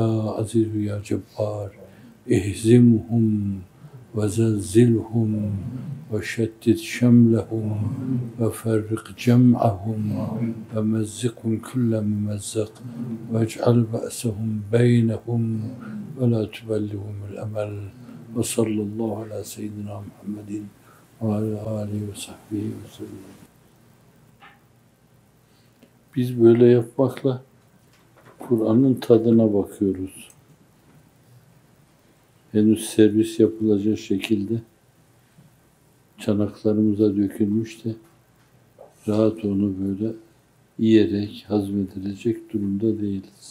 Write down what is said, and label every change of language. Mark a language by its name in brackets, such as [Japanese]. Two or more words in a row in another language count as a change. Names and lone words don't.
[Arabic] عزيز يا جبار اهزمهم وزلزلهم وشتت شملهم وفرق جمعهم ومزقهم كل ممزق واجعل بأسهم بينهم ولا تبلغهم الأمل وصلى الله على سيدنا محمد وعلى آله وصحبه وسلم. [Turkish] Biz böyle yapmakla Kur'an'ın tadına bakıyoruz. Henüz servis yapılacak şekilde çanaklarımıza dökülmüş de rahat onu böyle yiyerek hazmedilecek durumda değiliz.